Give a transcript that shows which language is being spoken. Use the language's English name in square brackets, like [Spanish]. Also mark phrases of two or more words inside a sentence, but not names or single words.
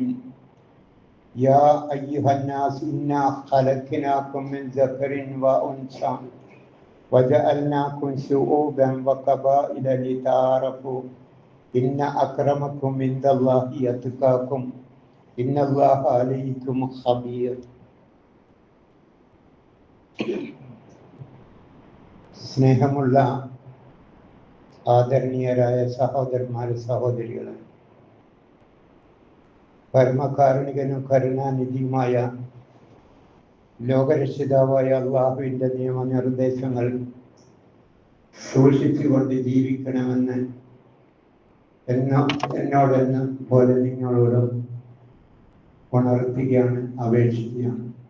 [Arabic] يا أيها الناس إنا خلقناكم من ذكر وأنثى وجعلناكم شعوبا وقبائل لتعارفوا إن أكرمكم عند الله أتقاكم إن الله عليكم خبير. [Malayalam] സ്നേഹമുള്ള ആദരണീയരായ സഹോദരന്മാരെ സഹോദരികളെ, പരമകാരുണികനും കരുണാനിധിയുമായ ലോകരക്ഷിതാവായ അള്ളാഹുവിൻ്റെ നിയമനിർദ്ദേശങ്ങൾ സൂക്ഷിച്ചുകൊണ്ട് ജീവിക്കണമെന്ന് എന്നോടെന്ന പോലെ നിങ്ങളോടും ഉണർത്തുകയാണ്, അപേക്ഷിക്കുകയാണ്.